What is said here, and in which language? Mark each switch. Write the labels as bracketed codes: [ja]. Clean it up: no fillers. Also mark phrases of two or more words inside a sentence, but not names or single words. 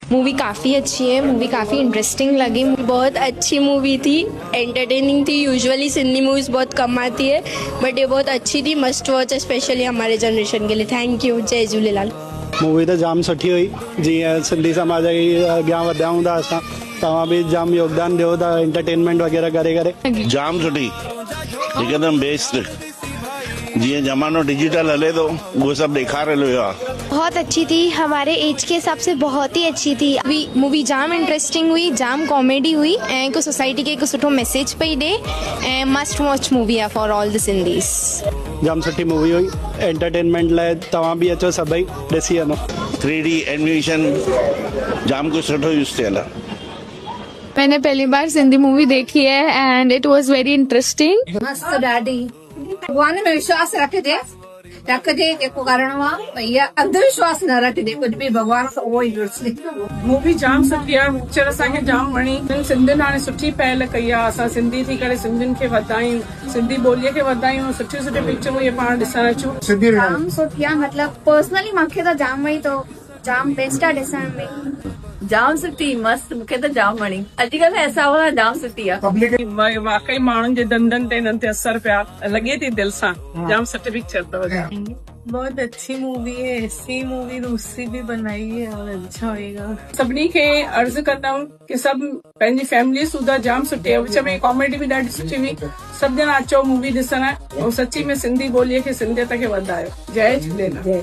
[hi] मूवी काफ़ी अच्छी है, मूवी काफ़ी इंटरेस्टिंग लगी, बहुत अच्छी मूवी थी, एंटरटेनिंग थी। यूजुअली सिंधी मूवीज़ बहुत कम आती है बट ये बहुत अच्छी थी, [en] must watch [hi] है स्पेशली हमारे जनरेशन के लिए। [en] thank you, [hi] जय झूलेलाल। [sd] मूवी तो जाम सुठी हुई, जीअं सिंधी समाज खे अॻियां वधायूं था असां, तव्हां बि जाम योगदान ॾियो था एंटरटेनमेंट वग़ैरह करे करे। जाम सुठी, हिकदमि बेस्ट। जीअं ज़मानो डिजिटल हले थो उहो सभु ॾेखारियल हुयो आहे। [hi] बहुत अच्छी थी, हमारे एज के हिसाब से बहुत ही अच्छी थी। [sd] मूवी जाम इंटरेस्टिंग हुई, जाम कॉमेडी हुई ऐं हिकु सोसाइटी खे हिकु सुठो मैसेज पई ॾे ऐं [en] must watch [sd] मूवी आहे [en] for all the Sindhis. [sd] जाम सुठी मूवी हुई, एंटरटेनमेंट लाइ तव्हां बि अचो, सभई ॾिसी वञो। 3D एनिमेशन जाम कुछ सुठो यूज़ थियल आहे। [hi] मैंने पहली बार सिंधी मूवी देखी है [en] and it was very interesting. [sd] मस्त ॾाढी। भगवान में विश्वास रखजे जेको करणो आहे, भई अंधविश्वास न रखजे, [hi] कुछ भी [sd] भगवान सां उहो ई जुड़िजे। मूवी जाम सुठी आहे, पिक्चर असांखे जाम वणी। सिंधियुनि हाणे सुठी पहल कई आहे, असां सिंधी थी करे सिंधियुनि खे वधायूं, सिंधी ॿोलीअ खे वधायूं, सुठियूं सुठियूं पिक्चरूं इहे पाण ॾिसण अचूं। जाम सुठी आहे, मतलब पर्सनली मूंखे त जाम वणी, तो जाम बेस्ट आहे ॾिसण में। जाम सुठी, मस्त, मूंखे त जाम वणी। अॼुकल्ह [hi] ऐसा वाला [sd] जाम सुठी आहे। वाकई माण्हुनि जे धंधनि ते हिननि ते असर पिया लॻे थी दिलि सां। जाम सुठी पिक्चर अथव। [hi] बहुत अच्छी मूवी है, ऐसी मूवी दूसरी भी बनाई है और अच्छा होएगा। [sd] सभिनी खे अर्ज़ु कंदमि कि सभु पंहिंजी फैमिली सुधा जाम सुठी आहे, विच में कॉमेडी बि ॾाढी सुठी हुई। सभु ॼणा अचो मूवी ॾिसण ऐं सची में सिंधी ॿोलीअ खे, सिंधियत खे वधायो। जय झूलेलाल।